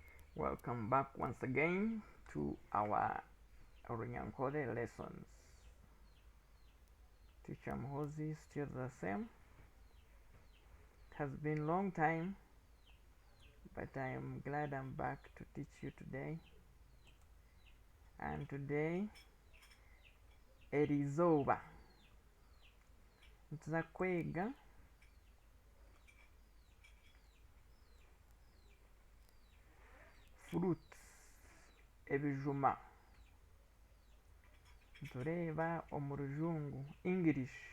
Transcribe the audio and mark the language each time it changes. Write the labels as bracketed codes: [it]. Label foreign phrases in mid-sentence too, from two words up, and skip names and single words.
[en] Welcome back once again to our Runyankole lessons. Teacher Mhozi still the same. It has been a long time, but I am glad I'm back to teach you today. And today, [nyn] erizoba. Ntuza kwega fruits, ebijuma. Tureba omu rujungu, [en] English.